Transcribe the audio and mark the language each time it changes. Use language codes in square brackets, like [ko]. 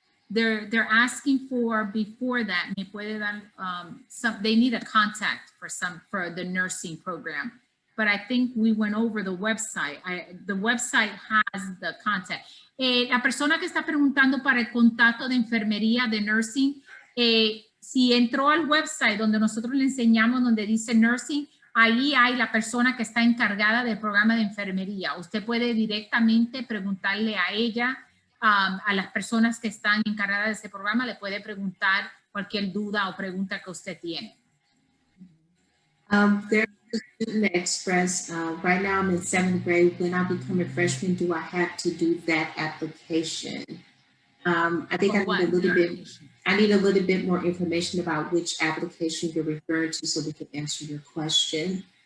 [en] They're asking for, before that, [es] me puede dar, [en] they need a contact for the nursing program. But I think we went over the website. The website has the contact. [es] La persona que está preguntando para el contacto de enfermería, de nursing, si entró al website donde nosotros le enseñamos, donde dice nursing, ahí hay la persona que está encargada del programa de enfermería. Usted puede directamente preguntarle a ella, a las personas que están encargadas de ese programa, le puede preguntar cualquier duda o pregunta que usted tiene. [en] There's a student that expressed, right now I'm in 7th grade. When I become a freshman, do I have to do that application? I think I need a little bit more information about which application you're referring to so we can answer your question.